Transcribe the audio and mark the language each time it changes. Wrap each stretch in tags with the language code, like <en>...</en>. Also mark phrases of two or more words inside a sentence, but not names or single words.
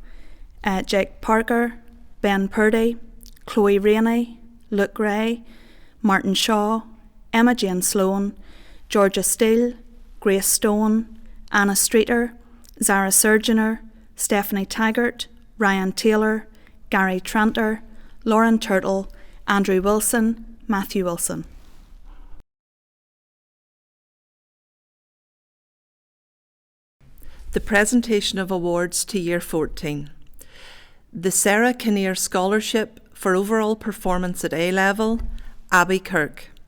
<en>Jake Parker, Ben Purdy, Chloe Rainey, Luke Gray, Martin Shaw, Emma Jane Sloan, Georgia Steele, Grace Stone, Anna Streeter, Zara Surgeoner, Stephanie Taggart, Ryan Taylor, Gary Tranter, Lauren Turtle, Andrew Wilson, Matthew Wilson. The presentation of awards to Year 14. The Sarah Kinnear Scholarship for overall performance at A-level, Abby Kirk.</en>